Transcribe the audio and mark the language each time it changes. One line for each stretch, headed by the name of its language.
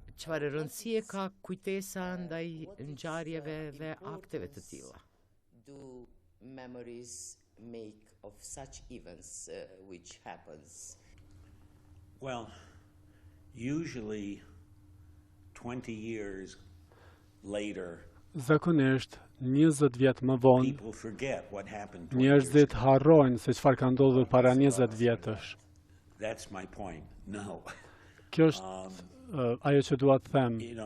Albanian: Çfarë rëndësie ka kujtesa ndaj ngjarjeve dhe akteve të tilla?
English: Do memories make of such events which happens? Well, usually 20 years later,
Albanian: zakonisht 20 vjet më vonë, njerëzit harrojnë se çfarë ka ndodhur para 20 vjetësh.
English: That's my point. No.
Albanian: Kjo është ajo që dua të them.